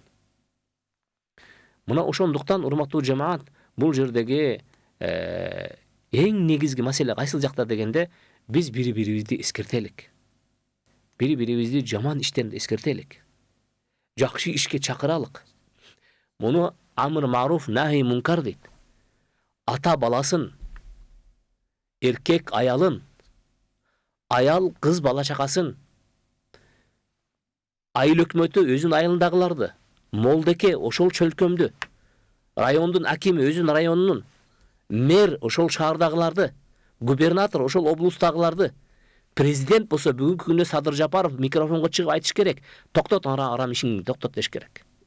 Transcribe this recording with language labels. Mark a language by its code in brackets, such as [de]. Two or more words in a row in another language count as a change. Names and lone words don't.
[ky] Мына ошондуктан урматтуу жамаат, бул жердеги эң негизги маселе кайсыл жакта дегенде, биз бири-бирибизди эскертелик. Бири-бирибизди жаман иштен эскертелик. Жакшы ишке чакыралык. Муну [ar] أمر معروف نهي منكر [ky] дейт. Ата баласын, эркек аялын, аял кыз бала чакасын, айыл өкмөтү өзүнүн айылындагыларды, молдеке ошол чөлкөмдү, райондун акими өзүнүн районунун, мэр ошол шаардагыларды, губернатор ошол облустагыларды, президент болсо бүгүнкү күндө Садыр Жапаров микрофонго чыгып айтыш керек: "Токтот, арам ишиңди токтот" деш керек.